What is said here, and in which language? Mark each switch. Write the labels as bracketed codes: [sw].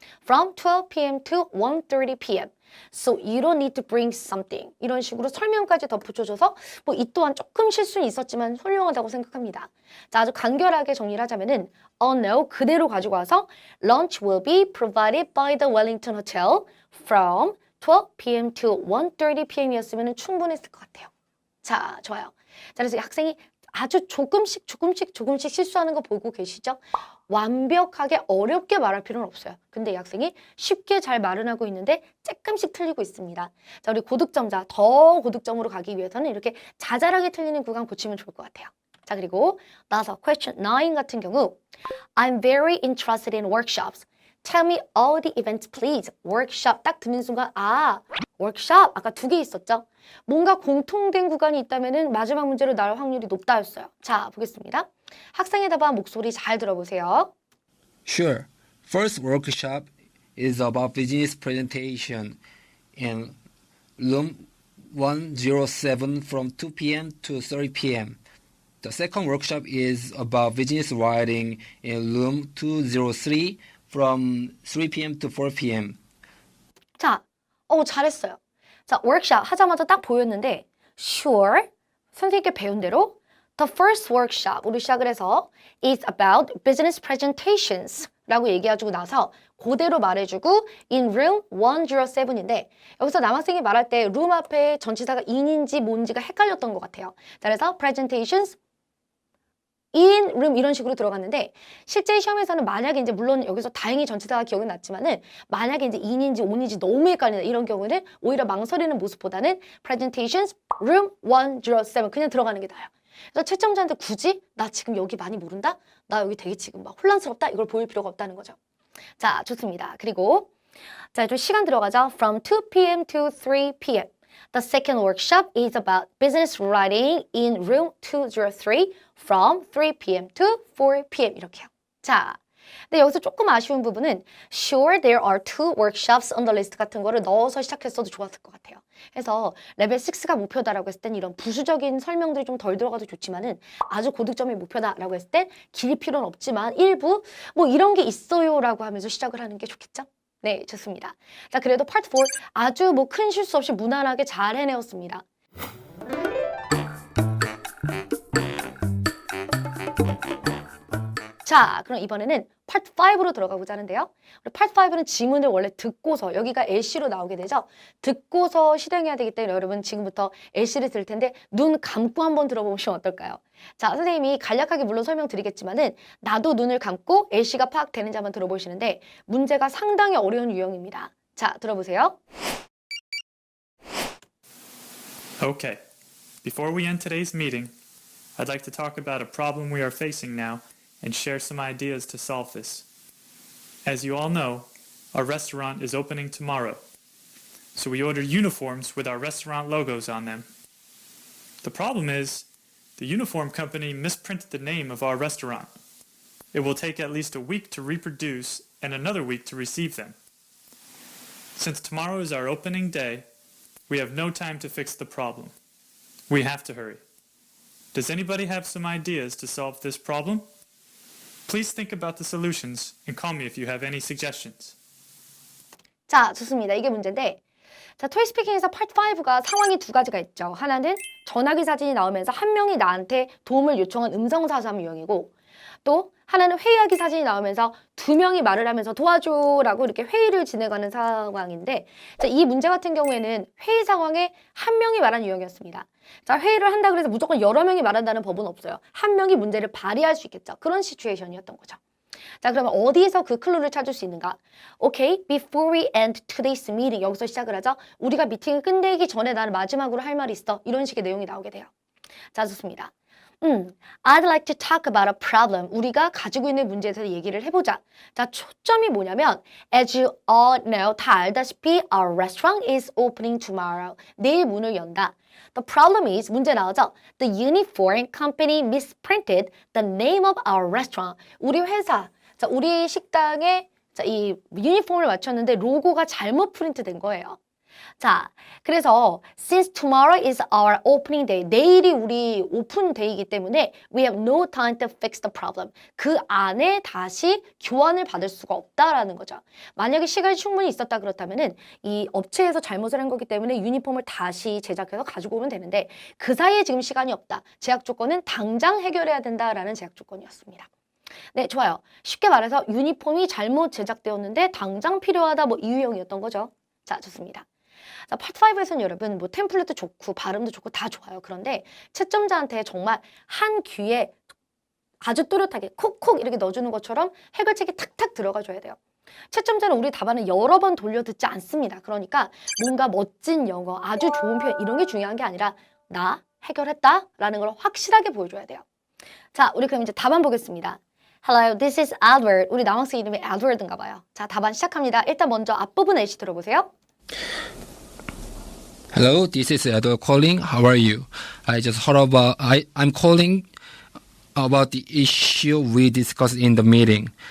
[en] From 12 p.m. to 1:30 p.m. So you don't need to bring something. [ko] 이런 식으로 설명까지 덧붙여줘서 뭐 이 또한 조금 실수는 있었지만 훌륭하다고 생각합니다. 자, 아주 간결하게 정리를 하자면은 [en] Oh no, [ko] 그대로 가지고 와서 [en] Lunch will be provided by the Wellington Hotel from 12 p.m. to 1:30 p.m. [ko] 이었으면 충분했을 것 같아요. 자, 좋아요. 자, 그래서 학생이 아주 조금씩 실수하는 거 보고 계시죠? 완벽하게 어렵게 말할 필요는 없어요. 근데 이 학생이 쉽게 잘 말은 하고 있는데 조금씩 틀리고 있습니다. 자, 우리 고득점자, 더 고득점으로 가기 위해서는 이렇게 자잘하게 틀리는 구간 고치면 좋을 것 같아요. 자, 그리고 나서 [en] question 9 [ko] 같은 경우 [en] I'm very interested in workshops. Tell me all the events please. [ko] workshop 딱 듣는 순간 아, workshop 아까 2개 있었죠? 뭔가 공통된 구간이 있다면은 마지막 문제로 나올 확률이 높다였어요. 자, 보겠습니다. 학생의 답안 목소리 잘 들어보세요. [en] Sure. First workshop is about business presentation in room 107 from 2 p.m. to 30 p.m. The second workshop is about business writing in room 203 from 3 p.m. to 4 p.m. [ko] 자, 잘했어요. 자, workshop 하자마자 딱 보였는데 sure, 선생님께 배운 대로 [en] the first workshop, [ko] 우리 시작을 해서 [en] is about business presentations [ko] 라고 얘기해주고 나서 그대로 말해주고 in room 107인데 여기서 남학생이 말할 때 room 앞에 전치사가 in인지 뭔지가 헷갈렸던 것 같아요. 자, 그래서 [en] presentations in room [ko] 이런 식으로 들어갔는데 실제 시험에서는 만약에 이제 물론 여기서 다행히 전치사가 기억이 났지만은 만약에 이제 in인지 on인지 너무 헷갈린다 이런 경우는 오히려 망설이는 모습보다는 [en] presentations room 107 [ko] 그냥 들어가는 게 나아요. 그래서 채점자한테 굳이 나 지금 여기 많이 모른다? 나 여기 되게 지금 막 혼란스럽다? 이걸 보일 필요가 없다는 거죠. 자, 좋습니다. 그리고 자, 좀 시간 들어가죠. [en] From 2 p.m. to 3 p.m. The second workshop is about business writing in room 203 from 3 p.m. to 4 p.m. [ko] 이렇게요. 자, 근데 여기서 조금 아쉬운 부분은 [en] Sure, there are 2 workshops on the list [ko] 같은 거를 넣어서 시작했어도 좋았을 것 같아요. 그래서 레벨 6가 목표다라고 했을 땐 이런 부수적인 설명들이 좀 덜 들어가도 좋지만은 아주 고득점이 목표다라고 했을 땐 길 필요는 없지만 일부 뭐 이런 게 있어요라고 하면서 시작을 하는 게 좋겠죠? 네, 좋습니다. 자, 그래도 파트 4 아주 뭐 큰 실수 없이 무난하게 잘 해내었습니다. 자, 그럼 이번에는 파트 5로 들어가 보자 하는데요. 우리 파트 5는 지문을 원래 듣고서 여기가 LC로 나오게 되죠. 듣고서 실행해야 되기 때문에 여러분 지금부터 LC를 들을 텐데 눈 감고 한번 들어보시면 어떨까요? 자, 선생님이 간략하게 물론 설명드리겠지만은 나도 눈을 감고 LC가 파악되는지 한번 들어보시는데 문제가 상당히 어려운 유형입니다. 자, 들어보세요. [en] Okay, before we end today's meeting, I'd like to talk about a problem we are facing now and share some ideas to solve this. As you all know, our restaurant is opening tomorrow, so we ordered uniforms with our restaurant logos on them. The problem is, the uniform company misprinted the name of our restaurant. It will take at least a week to reproduce and another week to receive them. Since tomorrow is our opening day, we have no time to fix the problem. We have to hurry. Does anybody have some ideas to solve this problem? Please think about the solutions and call me if you have any suggestions. [ko] 자, 좋습니다. 이게 문제인데 자, 토익스피킹에서 파트 5가 상황이 2가지가 있죠. 하나는 전화기 사진이 나오면서 한 명이 나한테 도움을 요청한 음성사서함 유형이고 또 하나는 회의하기 사진이 나오면서 두 명이 말을 하면서 도와줘라고 이렇게 회의를 진행하는 상황인데 자, 이 문제 같은 경우에는 회의 상황에 한 명이 말하는 유형이었습니다. 자, 회의를 한다 그래서 무조건 여러 명이 말한다는 법은 없어요. 한 명이 문제를 발의할 수 있겠죠. 그런 시츄에이션이었던 거죠. 자, 그러면 어디에서 그 클루를 찾을 수 있는가? [en] Okay, before we end today's meeting. [ko] 여기서 시작을 하죠. 우리가 미팅을 끝내기 전에 나는 마지막으로 할 말이 있어. 이런 식의 내용이 나오게 돼요. 자, 좋습니다. [en] I'd like to talk about a problem. [ko] 우리가 가지고 있는 문제에 대해서 얘기를 해보자. 자, 초점이 뭐냐면 [en] as you all know, [ko] 다 알다시피 [en] our restaurant is opening tomorrow. [ko] 내일 문을 연다. [en] The problem is, [ko] 문제 나오죠? [en] The uniform company misprinted the name of our restaurant. [ko] 우리 회사, 자, 우리 식당에 자, 이 유니폼을 맞췄는데 로고가 잘못 프린트된 거예요. 자, 그래서 [en] since tomorrow is our opening day, [ko] 내일이 우리 오픈 데이이기 때문에 [en] we have no time to fix the problem. [ko] 그 안에 다시 교환을 받을 수가 없다라는 거죠. 만약에 시간이 충분히 있었다 그렇다면은 이 업체에서 잘못을 한 거기 때문에 유니폼을 다시 제작해서 가지고 오면 되는데 그 사이에 지금 시간이 없다. 제약 조건은 당장 해결해야 된다라는 제약 조건이었습니다. 네, 좋아요. 쉽게 말해서 유니폼이 잘못 제작되었는데 당장 필요하다 뭐 이 유형이었던 거죠. 자, 좋습니다. 자, 파트 5에서는 여러분 뭐 템플릿도 좋고 발음도 좋고 다 좋아요. 그런데 채점자한테 정말 한 귀에 아주 또렷하게 콕콕 이렇게 넣어주는 것처럼 해결책이 탁탁 들어가줘야 돼요. 채점자는 우리 답안을 여러 번 돌려 듣지 않습니다. 그러니까 뭔가 멋진 영어, 아주 좋은 표현 이런 게 중요한 게 아니라 나 해결했다 라는 걸 확실하게 보여줘야 돼요. 자, 우리 그럼 이제 답안 보겠습니다. [en] Hello, this is Edward. [ko] 우리 남학생 이름이 Edward인가 봐요. 자, 답안 시작합니다. 일단 먼저 앞부분 예시 들어보세요. [en] Hello, this is Edward calling. How are you? I just heard about. I'm calling about the issue we discussed in the meeting.